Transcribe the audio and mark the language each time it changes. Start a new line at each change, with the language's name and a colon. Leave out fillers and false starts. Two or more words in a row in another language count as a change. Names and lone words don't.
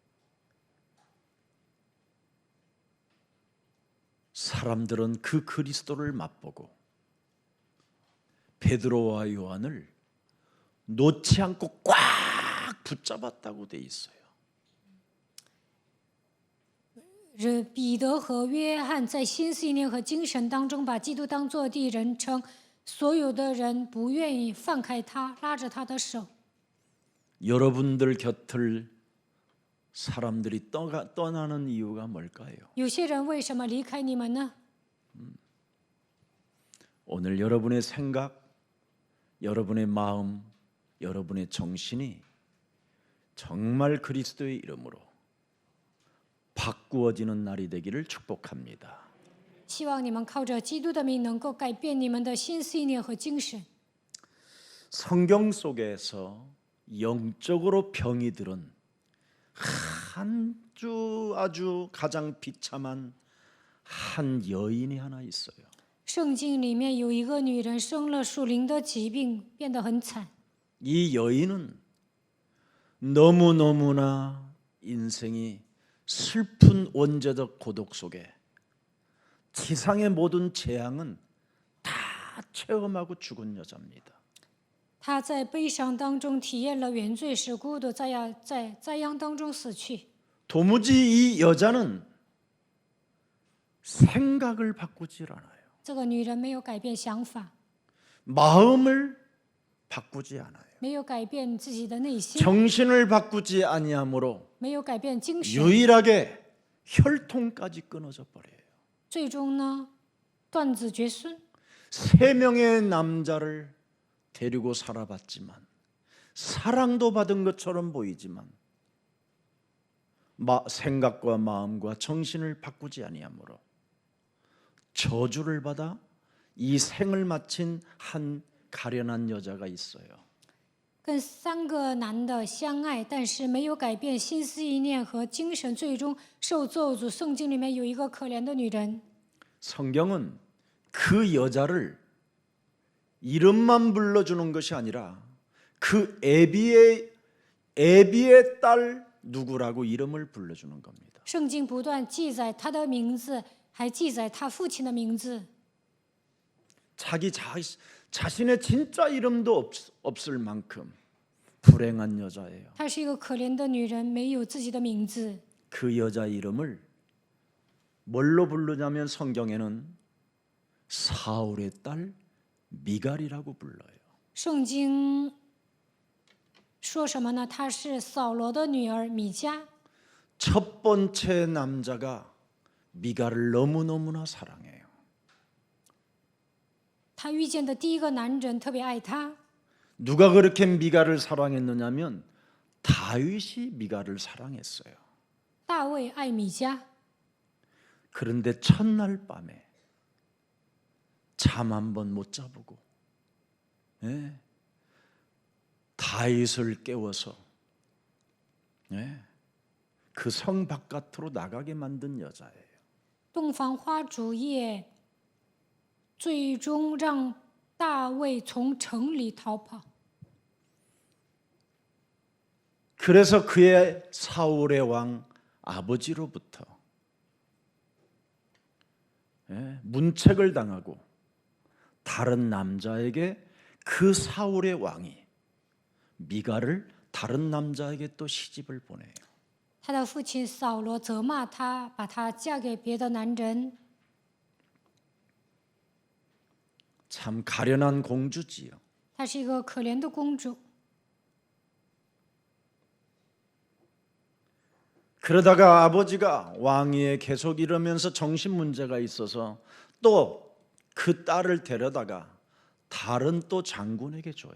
Korean: 사람들은 그 그리스도를 맛보고 베드로와 요한을 놓지 않고 꽉 붙잡았다고 돼 있어요.
Chinese: 彼得和约翰在心思意念和精神当中把基督当作第一人称，所有的人不愿意放开他，拉着他的手。
Korean: 여러분들 곁을 사람들이 떠나는 이유가 뭘까요?
Chinese: 有些人为什么离开你们呢？
Korean: 오늘 여러분의 생각, 여러분의 마음, 여러분의 정신이 정말 그리스도의 이름으로 바꾸어지는 날이 되기를 축복합니다.
Chinese: 希望你们靠着基督的名能够改变你们的心思意念和精神。
Korean: 성경 속에서 영적으로 병이 들은 아주 가장 비참한 한 여인이 하나 있어요.
Chinese: 圣经里面有一个女人生了属灵的疾病，变得很惨。
Korean: 이 여인은 너무너무나 인생이 슬픈 원죄적 고독 속에 지상의 모든 재앙은 다 체험하고 죽은 여자입니다.
Chinese: 她在悲伤当中体验了原罪是孤独，在灾殃当中死去。
Korean: 도무지 이 여자는 생각을 바꾸질 않아요.
Chinese: 这个女人没有改变想法，
Korean: 마음을 바꾸지 않아요.
Chinese: 没有改变自己的内心，
Korean: 정신을 바꾸지 아니하므로
Chinese: 没有改变精神，
Korean: 유일하게 혈통까지 끊어져 버려요.
Chinese: 最终呢断子绝孙。
Korean: 세 명의 남자를 데리고 살아봤지만 사랑도 받은 것처럼 보이지만 생각과 마음과 정신을 바꾸지 아니하므로 저주를 받아 이 생을 마친 한 가련한 여자가 있어요.
Chinese: 跟3个男的相爱，但是没有改变心思意念和精神，最终受咒诅。圣经里面有一个可怜的女人，
Korean: 성경은 그 여자를 이름만 불러주는 것이 아니라 그 애비의 딸 누구라고 이름을 불러주는 겁니다.
Chinese: 圣经不断记载她的名字，还记载她父亲的名字。
Korean: 자신의 진짜 이름도 없을 만큼 불행한 여자예요.
Chinese: 她是一个可怜的女人，没有自己的名字。
Korean: 그 여자 이름을 뭘로 부르냐면 성경에는 사울의 딸 미갈이라고 불러요.
Chinese: 圣经说什么呢？她是扫罗的女儿米迦。
Korean: 첫 번째 남자가 미갈을 너무너무나 사랑해요.
Chinese: 她遇见的第一个男人特别爱她。
Korean: 누가 그렇게 미갈을 사랑했느냐면 다윗이 미갈을 사랑했어요.
Chinese: 大卫爱米迦，
Korean: 그런데 첫날 밤에 잠 한 번 못 자보고 다윗을 깨워서 그 성 바깥으로 나가게 만든 여자예요.
Chinese: 洞房花烛夜，最终让大卫从城里逃跑。
Korean: 그래서 그의 사울의 왕 아버지로부터 문책을 당하고 다른 남자에게 그 사울의 왕이 미갈을 다른 남자에게 또 시집을 보내요.
Chinese: 他的父亲扫罗责骂他，把她嫁给别的男人。
Korean: 참 가련한 공주지요.
Chinese: 她是一个可怜的公主。
Korean: 그러다가 아버지가 왕위에 계속 이러면서 정신 문제가 있어서 또 그 딸을 데려다가 다른 또 장군에게 줘요.